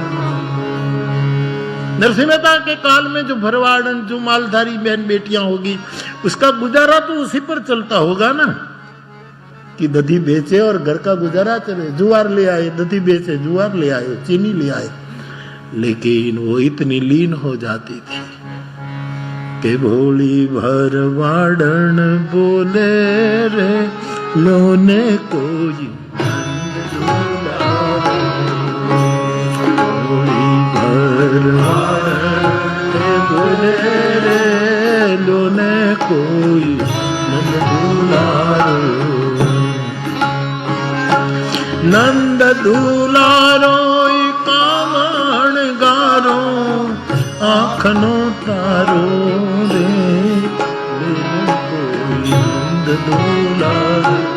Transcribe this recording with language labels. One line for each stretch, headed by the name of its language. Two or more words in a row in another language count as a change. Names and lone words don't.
Hindi: नरसिंह मेहता के काल में जो भरवाड़न, जो मालधारी बहन बेटियां होगी, उसका गुजारा तो उसी पर चलता होगा ना, कि दधी बेचे और घर का गुजारा चले। जुआर ले आए, दधी बेचे, जुआर ले आए, चीनी ले आए, लेकिन वो इतनी लीन हो जाती थी कि
Gujarati: ભોળી ભરવાડણ બોલે રે, લોને કોઈ ભોળી ભરવાડણ બોલે રે, લોને કોઈ નંદ દુલારો, નંદ દુલારો કામણ ગારો, આંખનો તારો રે, કોઈ નંદ દુલારો।